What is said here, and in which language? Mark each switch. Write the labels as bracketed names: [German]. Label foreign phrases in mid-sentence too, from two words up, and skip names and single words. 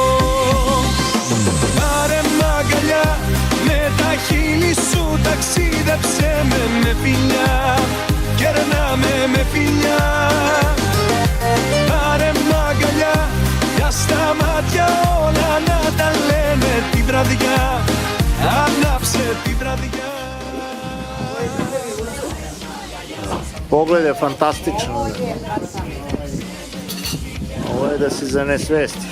[Greek] Πάρε μ' αγκαλιά, με τα χείλη σου ταξίδεψε με φιλιά, κερνάμε με φιλιά. Πάρε μ' αγκαλιά, για στα μάτια όλα να τα λένε τη βραδιά, ανάψε τη βραδιά. [Serbian] Pogled je fantastičan. Ovo je da se zanesvestiš.